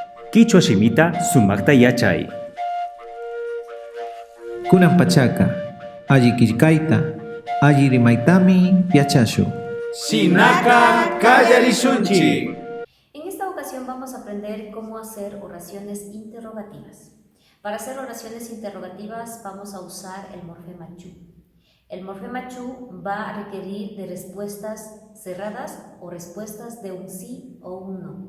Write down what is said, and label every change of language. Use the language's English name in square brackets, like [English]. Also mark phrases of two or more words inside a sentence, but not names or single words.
[Quechua] Quichua shimita sumakta yachay. Kunan pachaka, alli killkayta, alli rimaytami yachashu. Shinaka kallarishunchik. [Spanish] En esta ocasión vamos a aprender cómo hacer oraciones interrogativas. Para hacer oraciones interrogativas vamos a usar el morfema chu. El morfema chu va a requerir de respuestas cerradas o respuestas de un sí o un no.